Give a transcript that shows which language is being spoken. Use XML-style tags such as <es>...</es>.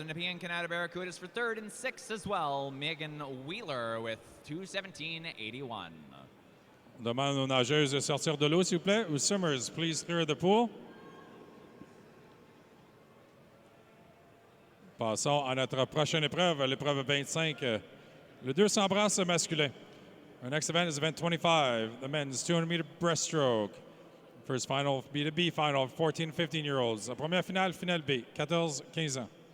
<en>And Nepean Canada Barracudas for third and sixth as well. Megan Wheeler with 2:17.81.</en> <fr>On demande aux nageuses de sortir de l'eau, s'il vous plaît.</fr> <en>Summers, please clear the pool.</en> <fr>Passons à notre prochaine épreuve, l'épreuve 25, le 200 brasses masculin.</fr> <en>Our next event is event 25, the men's 200-meter breaststroke. First final, B2B final, 14 and 15-year-olds.</en> <fr>La première finale, finale B, 14-15 ans.</fr>